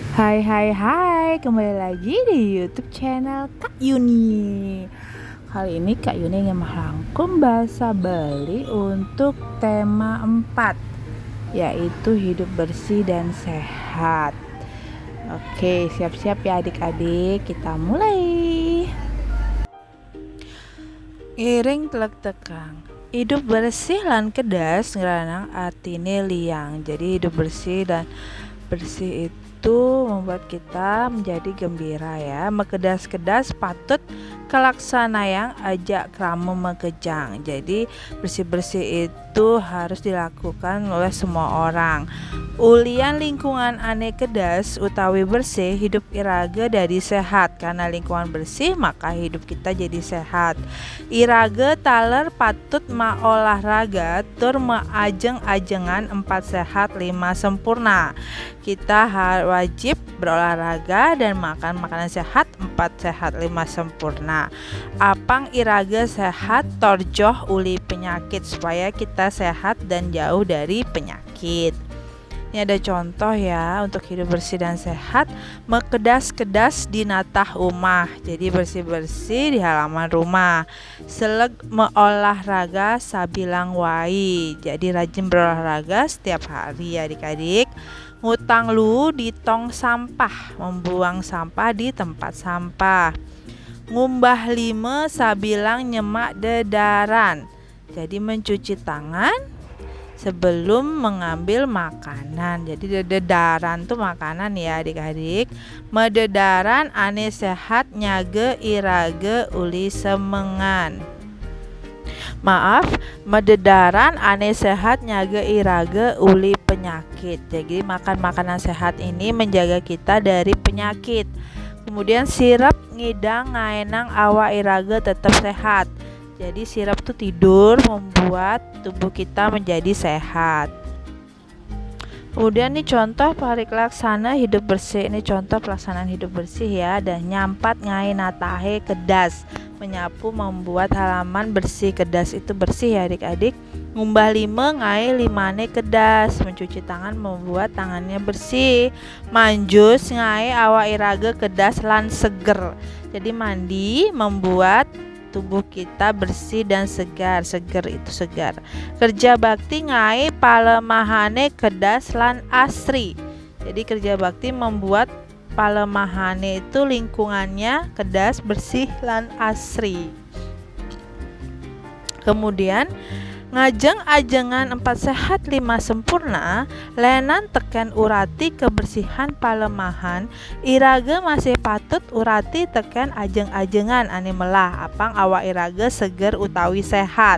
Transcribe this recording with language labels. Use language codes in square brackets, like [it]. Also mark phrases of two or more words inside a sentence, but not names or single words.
[id] Hai hai hai, kembali lagi di YouTube channel Kak Yuni. Kali ini Kak Yuni ingin merangkum bahasa Bali untuk tema 4, yaitu hidup bersih dan sehat. Oke, siap-siap ya adik-adik, kita mulai. [ban] Iring telek tekang, [id] hidup bersih [ban] lan kedas ngeranang artine liang. [id] Jadi hidup bersih dan bersih itu membuat kita menjadi gembira ya. [ban] Mekedas-kedas patut kelaksana yang ajak kramu mekejang. [id] Jadi bersih-bersih itu harus dilakukan oleh semua orang. [ban] Ulian lingkungan ane kedas utawi bersih, hidup iraga dari sehat. [id] Karena lingkungan bersih maka hidup kita jadi sehat. [ban] Iraga taler patut ma olahraga tur ajeng-ajengan [id] 4 sehat 5 sempurna. Kita wajib berolahraga dan makan makanan sehat 4 sehat 5 sempurna. [ban] Apang iraga sehat torjoh uli penyakit, [id] supaya kita sehat dan jauh dari penyakit. Ini ada contoh ya untuk hidup bersih dan sehat. [ban] Mekedas-kedas di natah rumah, [id] jadi bersih-bersih di halaman rumah. [ban] Seleg meolahraga sabilang wai, [id] jadi rajin berolahraga setiap hari ya adik-adik. [ban] Ngutang lu di tong sampah, [id] membuang sampah di tempat sampah. [ban] Ngumbah lime sabilang nyemak dedaran, [id] jadi mencuci tangan sebelum mengambil makanan. Jadi dedaran tuh makanan ya adik-adik. [ban] Mededaran ane sehat nyage irage uli semengan. Maaf, mededaran ane sehat nyage irage uli penyakit. [id] Jadi makan makanan sehat ini menjaga kita dari penyakit. [ban] Kemudian sirap ngidang ngaenang awa irage tetap sehat. [id] Jadi sirap itu tidur membuat tubuh kita menjadi sehat. Kemudian nih contoh parilaksana hidup bersih. Ini contoh pelaksanaan hidup bersih ya. [ban] Dan nyampat ngai natahe kedas, [id] menyapu membuat halaman bersih. Kedas itu bersih ya adik-adik. [ban] Ngumbah lime ngai limane kedas, [id] mencuci tangan membuat tangannya bersih. [ban] Manjus ngai awa iraga kedas lan seger. [id] Jadi mandi membuat tubuh kita bersih dan segar. Seger itu segar. Kerja bakti [ban] ngai palemahane kedas lan asri. [id] Jadi kerja bakti membuat palemahane itu lingkungannya kedas, bersih lan asri. [ban] Kemudian ngajeng ajengan [id] 4 sehat 5 sempurna, [ban] lenan teken urati kebersihan palemahan, iraga masih patut urati teken ajeng-ajengan ane melah apang awak iraga seger utawi sehat.